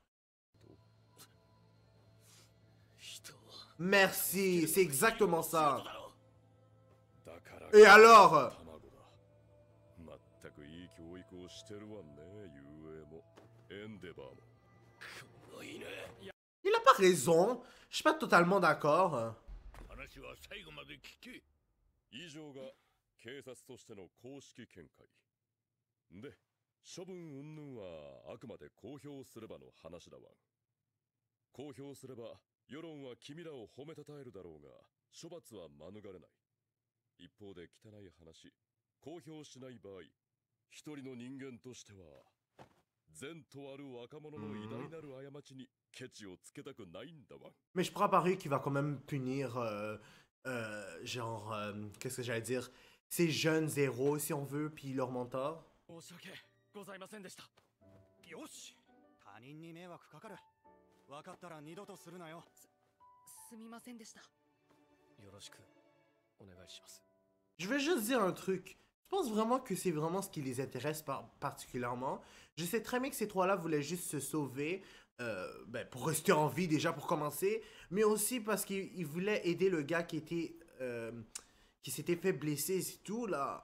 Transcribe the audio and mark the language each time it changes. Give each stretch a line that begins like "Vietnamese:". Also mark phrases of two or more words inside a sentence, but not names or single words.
French: Merci, c'est exactement ça. Et alors? Il a pas raison. Je suis pas totalement d'accord.
Japanese: 以上が警察としての公式見解で、処分云々はあくまで公表すればの話だわ。公表すれば世論は君らを褒めたたえるだろうが、処罰は免れない。一方で汚い話、公表しない場合、一人の人間としては善とある若者の偉大なる過ちにケチをつけたくないんだわ。
French: Mais je prends à parier qu'il va quand même punir, genre, qu'est-ce que j'allais dire, ces jeunes héros, si on veut, puis leur mentor.
Japanese: 申し訳ございませんでした。よし、他人に迷惑かかる。分かったら二度とするなよ。すみませんでした。よろしくお願いします。
French: Je vais juste dire un truc. Je pense vraiment que c'est vraiment ce qui les intéresse particulièrement. Je sais très bien que ces trois-là voulaient juste se sauver, pour rester en vie déjà pour commencer, mais aussi parce qu'ils voulaient aider le gars qui s'était fait blesser et c'est tout là.